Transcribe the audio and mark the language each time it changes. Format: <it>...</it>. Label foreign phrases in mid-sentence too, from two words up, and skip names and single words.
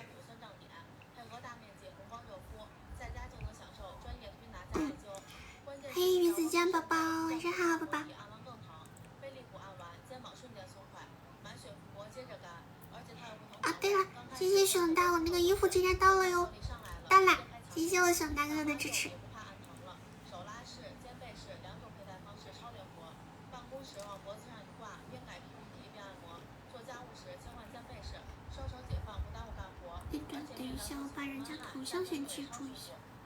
<zh>嘿，魚子醬寶寶，晚上好，寶寶。對了，謝謝熊大，我那個衣服今天到了喲，到啦！謝謝我熊大哥的支持。等一下，我把人家頭像先記住一下。</zh>